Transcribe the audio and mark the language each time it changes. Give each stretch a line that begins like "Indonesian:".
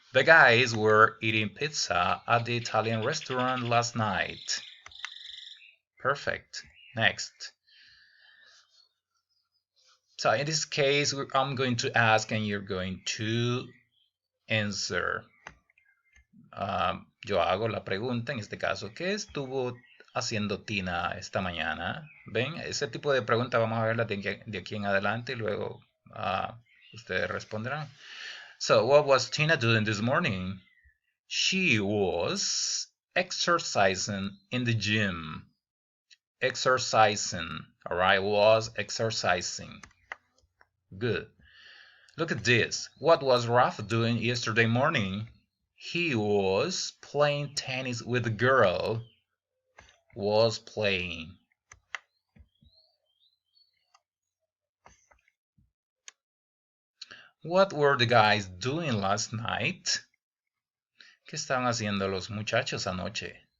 English: The guys were eating pizza at the Italian restaurant last night. Perfect. Next. So in this case, I'm going to ask and you're going to answer.
Spanish: Yo hago la pregunta, en este caso, ¿qué estuvo haciendo Tina esta mañana? ¿Ven? Ese tipo de preguntas vamos a verlas de aquí en adelante y luego ustedes responderán.
English: So, what was Tina doing this morning? She was exercising in the gym. Exercising, all right, was exercising. Good. Look at this. What was Ralph doing yesterday morning? He was playing tennis with a girl. Was playing. What were the guys doing last night?
Spanish: ¿Qué estaban haciendo los muchachos anoche?